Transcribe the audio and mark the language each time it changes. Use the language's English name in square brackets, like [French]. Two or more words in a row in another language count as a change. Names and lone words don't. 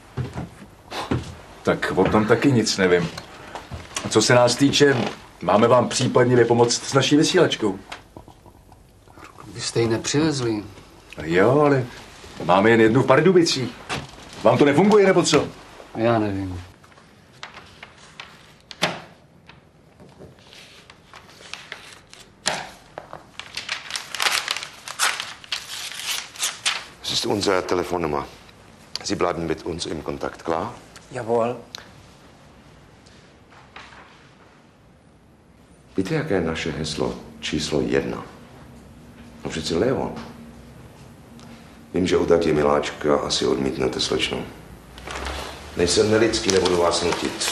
[Czech] Tak o tom taky nic nevím. A co se nás týče, máme vám případně vypomoct s naší vysílačkou. Vy jste ji nepřivezli. Jo, ale máme jen jednu v Pardubicích. Vám to nefunguje, nebo co? Já nevím. [German] Das ist unsere Telefonnummer. Sie bleiben mit uns im Kontakt, klar? Jawohl. [Czech] Víte, jaké je naše heslo číslo 1. No přeci Leon. Vím, že u taky miláčka asi odmítnete, slečno. Nejsem nelidský, nebudu vás nutit.